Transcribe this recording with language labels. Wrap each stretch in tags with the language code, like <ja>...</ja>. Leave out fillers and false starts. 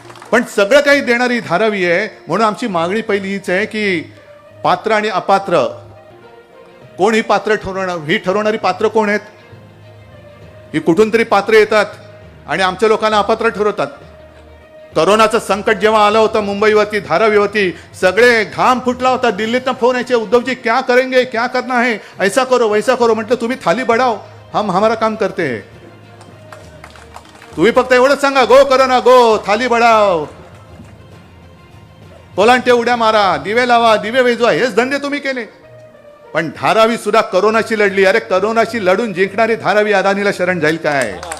<mr>पण सगळं काही देणारी धारावी आहे. म्हणून आमची मागणी पहिली हीच आहे की पात्र आणि अपात्र कोण ही पात्र ठरवणार, ही ठरवणारी पात्र कोण आहेत. ही कुठून तरी पात्र येतात आणि आमच्या लोकांना अपात्र ठरवतात. करोनाचं संकट जेव्हा आलं होतं मुंबईवरती, धारावीवरती, सगळे घाम फुटला होता. दिल्लीतनं फोन यायचे,</mr> <hi>उद्धवजी क्या करेंगे, क्या करना है, ऐसा करो वैसा करो.</hi> <mr>म्हटलं तुम्ही</mr> <hi>थाली बढ़ाओ, हम हमारा काम करते हैं.</hi> <mr>तुम्ही फक्त एवढंच सांगा, गो करो ना गो,</mr> <hi>थाली बढ़ाओ,</hi> <mr>कोलांटे उड्या मारा, दिवे लावा, दिवे वेजवा, हेच धंदे तुम्ही केले. पण धारावी सुद्धा करोनाशी लढली. अरे करोनाशी लढून जिंकणारी धारावी अदानीला शरण जाईल काय.</mr>